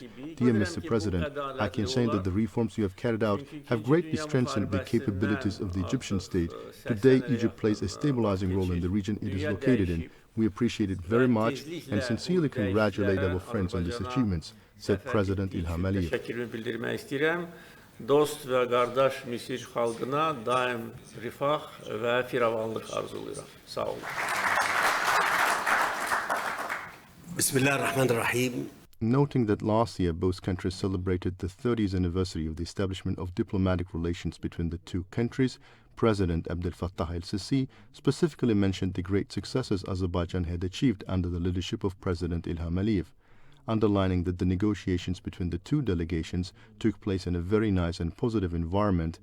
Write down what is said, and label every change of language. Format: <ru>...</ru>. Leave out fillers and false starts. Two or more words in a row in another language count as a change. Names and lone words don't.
<en>Dear Mr. President, I can say that the reforms you have carried out have greatly strengthened the capabilities of the Egyptian state. Today, Egypt plays a stabilizing role in the region it is located in. We appreciate it very much and sincerely congratulate our friends on these achievements, said President Ilham Aliyev.</en> <az>Təşəkkürümü bildirmək istəyirəm. Dost və qardaş Misir xalqına daim rifah və firavanlıq arzuluyuram. Sağ olun.</az> <ar>Bismillahirrahmanirrahim.</ar> <en>Noting that last year both countries celebrated the 30th anniversary of the establishment of diplomatic relations between the two countries, President Abdel Fattah el-Sisi specifically mentioned the great successes Azerbaijan had achieved under the leadership of President Ilham Aliyev, underlining that the negotiations between the two delegations took place in a very nice and positive environment.</en>